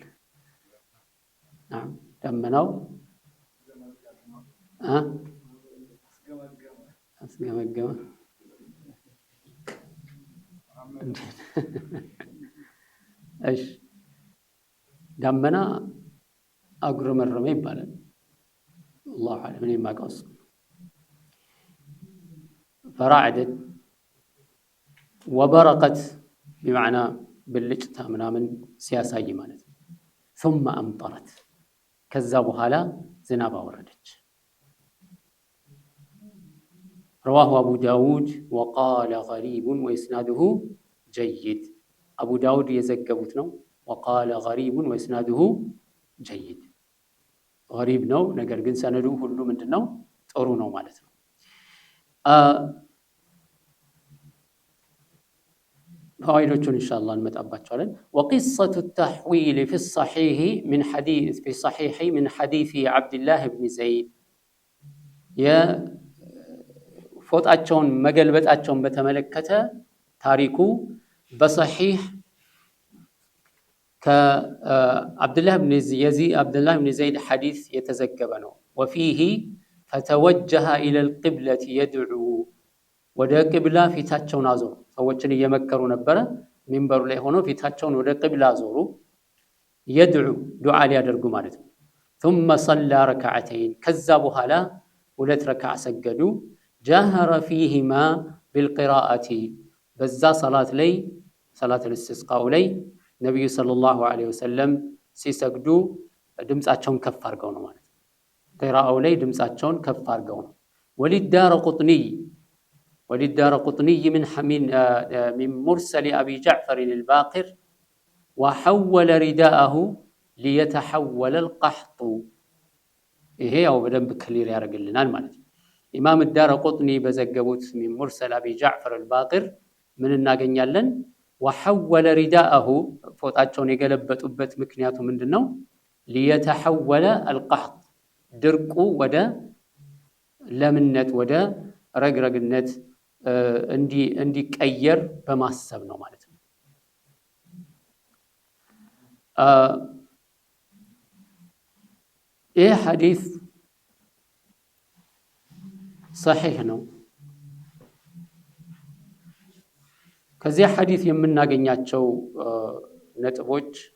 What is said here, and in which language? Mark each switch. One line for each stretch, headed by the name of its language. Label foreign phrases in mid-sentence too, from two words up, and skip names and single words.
Amharic: ናም ደመናው አስገመገመ። እሺ ደመና አጉረመረመ ይባላል።
Arabic: الله أعلم።
Amharic: እኔ የማውቀው እሱ
Arabic: فرعدت وبرقت بمعنى
Amharic: ብልጭታ ምናምን ሲያሳይ ማለት ነው።
Arabic: ثم أمطرت
Amharic: ከዛ በኋላ ዝናብ አወረደች።
Arabic: رواه أبو داود وقال غريب وإسناده جيد أبو داود
Amharic: የዘገቡት ነው።
Arabic: وقال غريب وإسناده جيد غريب
Amharic: ነው፣ ነገር ግን ሰነዱ ሁሉ ምንድነው? ጥሩ ነው ማለት ነው። فوائدዎቹን ኢንሻአላህ እንመጣባቸዋለን።
Arabic: وقصة التحويل في الصحيح من حديث في صحيح من حديث عبد الله بن زيد
Amharic: ፎጣቸውን መገልበጣቸውን በተመለከተ ታሪኩ በሰሒህ ከአብዱላህ ብን ዘይድ ሐዲስ የተዘገበ ነው።
Arabic: وفيه فتوجه إلى القبلة
Amharic: የድዑ ወደ ቂብላ ፊታቸውን አዞሩ። ሰዎችን እየመከሩ ነበረ። ሚንበሩ ላይ ሆኖ ፊታቸውን ወደ ቂብላ አዞሩ። የድዑ ዱዓ ሊያደርጉ ማለት ነው።
Arabic: ثم صلى ركعتين
Amharic: ከዛ በኋላ 2 ረክዓ ሰገዱ።
Arabic: جهر فيهما بالقراءة
Amharic: በዛ ሰላት ላይ ሰላት ልስtisቃው ላይ ነቢዩ ሰለላሁ ዐለይሂ ወሰለም ሲሰግዱ ድምፃቸውን ከፍ አድርገው ነው ማለት ነው። ቂራአው ላይ ድምፃቸውን ከፍ አድርገው ነው።
Arabic: وللدارقطني من مرسل أبي جعفر الباقر وحول رداءه ليتحول القحط
Amharic: ይሄ ያው በደንብ ክሊር ያደርግልናል ማለት ነው።
Arabic: ኢማም الدارقطني በዘገቡት من مرسل أبي جعفر الباقر
Amharic: ምን እናገኛለን?
Arabic: وحول رداءه
Amharic: ፎጣቸውን የገለበጡበት ምክንያቱ ምንድነው?
Arabic: ليتحول القحط
Amharic: ድርቁ ወደ ለምነት ወደ ረግረግነት እንዲቀየር በማሰብ ነው ማለት ነው። ይህ ሐዲስ ሰሒህ ነው። ከዚህ ሐዲስ የምናገኛቸው ነጥቦች